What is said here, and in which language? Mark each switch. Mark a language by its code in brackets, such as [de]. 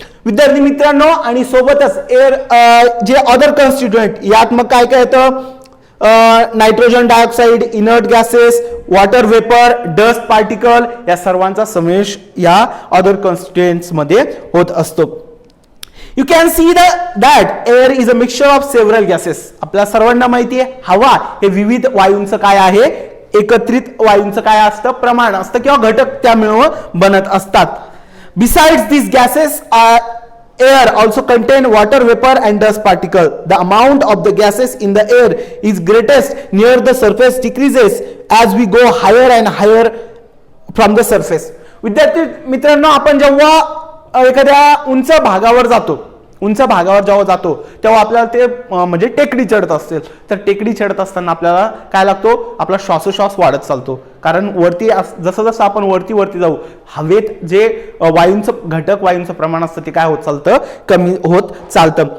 [mr] विद्यार्थी मित्रांनो, आणि सोबतच एअर जे अदर कॉन्स्टिट्युएंट यात मग काय काय येतं, nitrogen dioxide, inert gases, water vapour, dust particle या सर्वांचा समावेश या अदर कॉन्स्टिट्युएंट्स मध्ये होत असतो. [en] You can see that air is a mixture of several gases. [mr] आपल्या सर्वांना माहिती आहे हवा हे विविध वायूंचं काय आहे, एकत्रित वायूंचं काय असतं, प्रमाण असतं किंवा घटक त्यामुळे बनत असतात. [en] Besides this gases air also contain water vapor and dust particle. The amount of the gases in the air is greatest near the surface, decreases as we go higher and higher from the surface. [mr] विद्यार्थी मित्रांनो, आपण जेव्हा एखाद्या उंच भागावर जातो तेव्हा आपल्याला ते म्हणजे टेकडी चढत असेल तर टेकडी चढत असताना आपल्याला काय लागतो, आपला श्वासोश्वास वाढत चालतो. कारण वरती जसं जसं आपण वरती जाऊ हवेत जे वायूंचं प्रमाण असतं ते काय होत चालतं, कमी होत चालतं.